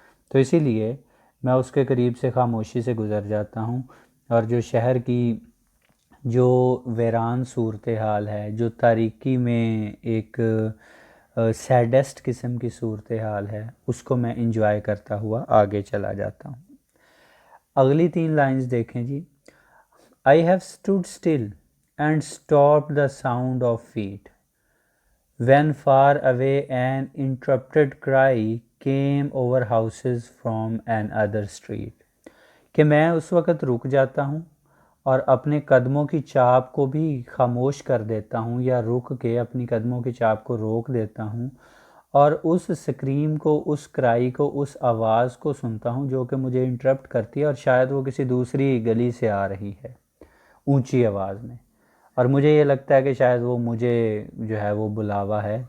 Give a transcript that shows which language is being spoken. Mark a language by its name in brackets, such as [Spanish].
[Hindi] तो इसीलिए मैं उसके करीब से खामोशी से गुज़र जाता हूँ और जो शहर की जो वीरान सूरत हाल है, जो तारीकी में एक सैडेस्ट किस्म की सूरत हाल है, उसको मैं इंजॉय करता हुआ आगे चला जाता हूँ। अगली 3 लाइंस देखें जी। [English] I have stood still and stopped the sound of feet when far away an interrupted cry came over houses from another street। [Hindi] कि मैं उस वक़्त रुक जाता हूँ और अपने कदमों की चाप को भी खामोश कर देता हूँ, या रुक के अपनी कदमों की चाप को रोक देता हूँ और उस स्क्रीम को, उस क्राई को, उस आवाज़ को सुनता हूँ जो कि मुझे इंटरप्ट करती है, और शायद वो किसी दूसरी गली से आ रही है ऊंची आवाज़ में, और मुझे ये लगता है कि शायद वो मुझे जो है वो बुलावा है।